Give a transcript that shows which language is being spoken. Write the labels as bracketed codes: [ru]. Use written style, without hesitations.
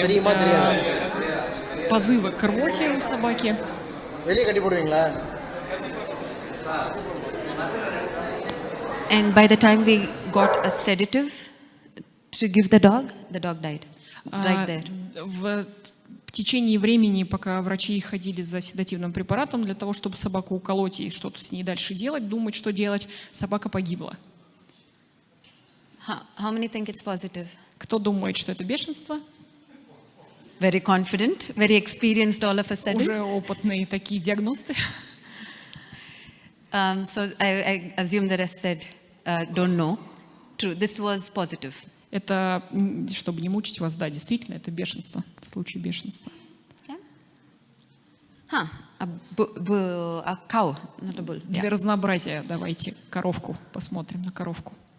[ta] தெரியுமா தெரியாது [ru] позывы к рвоте у собаки. [ta] வெளியே கட்டி போடுவீங்களா [en] And by the time we got a sedative to give the dog died right there. [ru] В течение времени, пока врачи ходили за седативным препаратом для того, чтобы собаку уколоть и что-то с ней дальше делать, думать, что делать, собака погибла. [en] How many think it's positive? [ru] Кто думает, что это бешенство? [en] very confident, very experienced all of a sudden. [ru] Уже опытные такие диагносты. [en] So I assume the rest said, don't know. True, this was positive. [ru] Это, чтобы не мучить вас, да, действительно, это бешенство, случай бешенства. [en] Okay. A cow, not a bull. [ru] Для [en] Yeah. [ru] разнообразия давайте коровку посмотрим на коровку.